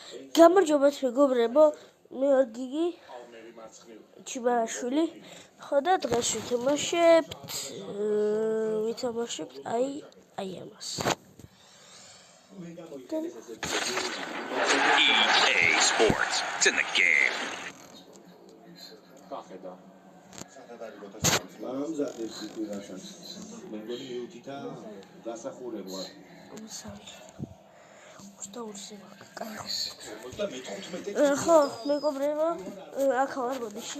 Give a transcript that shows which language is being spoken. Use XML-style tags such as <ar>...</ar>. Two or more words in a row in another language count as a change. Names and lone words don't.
<ka>გამარჯობათ მეგობრებო, მე ვარ გიგი ჩიბარაშვილი. ხო და დღეს ვითამაშებთ აი ამას. EA Sports.</ka> <en>It's in the game.</en> <ka>ხო, მეგობრებო, აქ ვარ ბოდიში.</ka>